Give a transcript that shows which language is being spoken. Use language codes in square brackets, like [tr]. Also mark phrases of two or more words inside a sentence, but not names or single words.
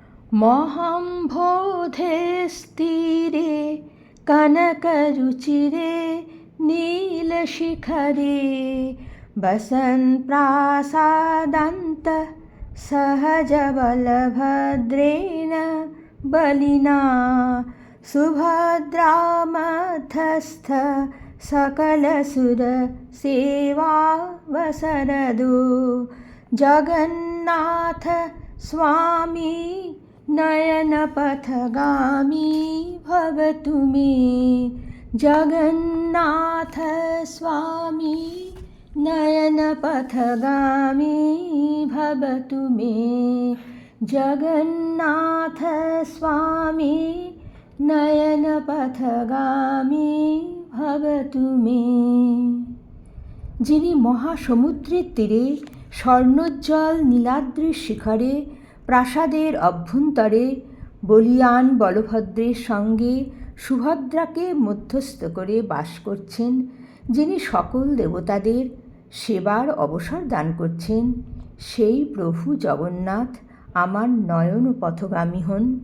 [sa] মহাম্বোধে স্থিরে কনকরুচিরে নীলশিখরে বসন প্রাসাদান্ত সহজবলভদ্রেণ বলিনা সুভদ্রামধ্যস্থ सकलसुरसेवावसरदो जगन्नाथ स्वामी नयनपथगामी भवतु मे जगन्नाथ स्वामी नयनपथगामी भवतु मे जगन्नाथ स्वामी नयनपथगामी भवतु मे। [bn] যিনি মহাসমুদ্রের তীরে স্বর্ণোজ্জ্বল নীলাদ্রির শিখরে প্রাসাদের অভ্যন্তরে বলীয়ান বলভদ্রের সঙ্গে সুভদ্রাকে মধ্যস্থ করে বাস করছেন, যিনি সকল দেবতাদের সেবার অবসর দান করছেন, সেই প্রভু জগন্নাথ আমার নয়ন পথগামী হন।